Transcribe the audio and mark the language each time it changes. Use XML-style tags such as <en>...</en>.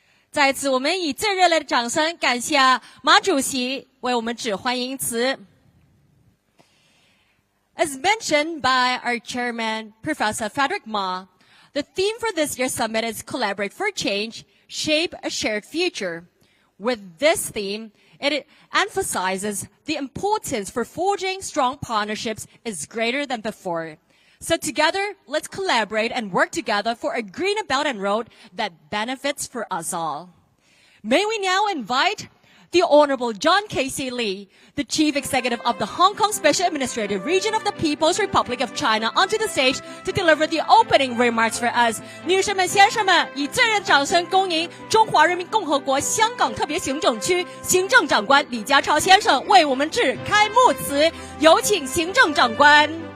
<zh>再次我们以最热烈的掌声感谢马主席为我们致欢迎词。</zh> <en>As mentioned by our chairman, Professor Frederick Ma, the theme for this year's summit is Collaborate for Change, Shape a Shared Future. With this theme, it emphasizes the importance for forging strong partnerships is greater than before. So together, let's collaborate and work together for a greener Belt and Road that benefits for us all. May we now invite the Honorable John Casey Lee, the Chief Executive of the Hong Kong Special Administrative Region of the People's Republic of China, onto the stage to deliver the opening remarks for us.</en> <zh>女士们、先生们，以最热烈的掌声恭迎中华人民共和国香港特别行政区行政长官李家超先生为我们致开幕词，有请行政长官。</zh>